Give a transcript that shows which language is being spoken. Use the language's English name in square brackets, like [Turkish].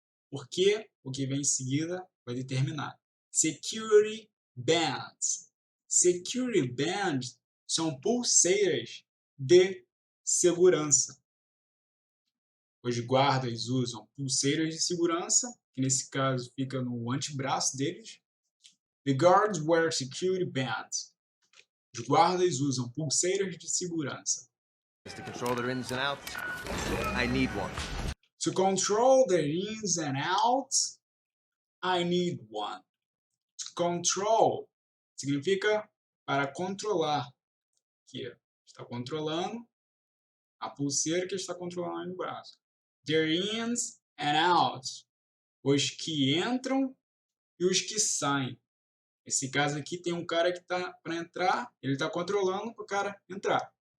[Portuguese] Porque o que vem em seguida vai determinar. [English] Security bands. [Portuguese] Security bands são pulseiras de segurança. Os guardas usam pulseiras de segurança, que nesse caso fica no antebraço deles. [English] The guards wear security bands. [Portuguese] Os guardas usam pulseiras de segurança. [English] To control their ins and outs, I need one. To control their ins and outs, I need one. To control [Portuguese] significa para controlar. Aqui, está controlando a pulseira que está controlando no braço. [English] Their ins and outs. [Portuguese] Os que entram e os que saem. Nesse caso aqui tem um cara que está para entrar, ele está controlando para o cara entrar.